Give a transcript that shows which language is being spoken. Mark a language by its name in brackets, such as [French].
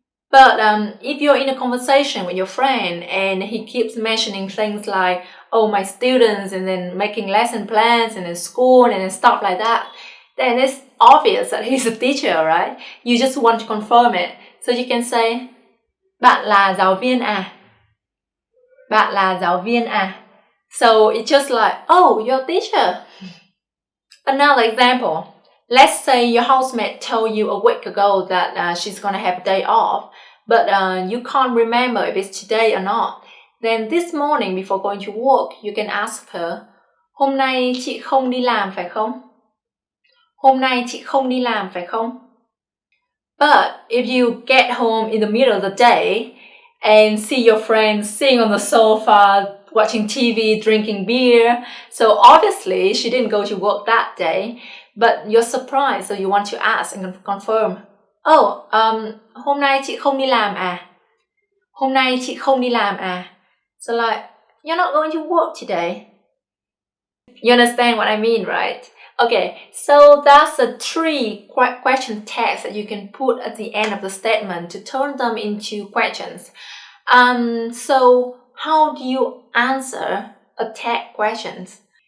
[English] But if you're in a conversation with your friend and he keeps mentioning things like, oh, my students, and then making lesson plans and then school and then stuff like that, then it's obvious that he's a teacher, right? You just want to confirm it. So you can say, [Vietnamese] bạn là giáo viên à? Bạn là giáo viên à? [English] So it's just like, oh, you're a teacher. Another example. Let's say your housemate told you a week ago that she's going to have a day off, but you can't remember if it's today or not. Then this morning before going to work, you can ask her, [Vietnamese] hôm nay chị không đi làm phải không? Hôm nay chị không đi làm phải không? [English] But if you get home in the middle of the day and see your friend sitting on the sofa, watching TV, drinking beer, so obviously she didn't go to work that day, but you're surprised, so you want to ask and confirm. [Vietnamese] Oh, hôm nay chị không đi làm à? Hôm nay chị không đi làm à? [English] So like, you're not going to work today. You understand what I mean, right? Okay, so that's the 3 question tags that you can put at the end of the statement to turn them into questions. So how do you answer a tag questions?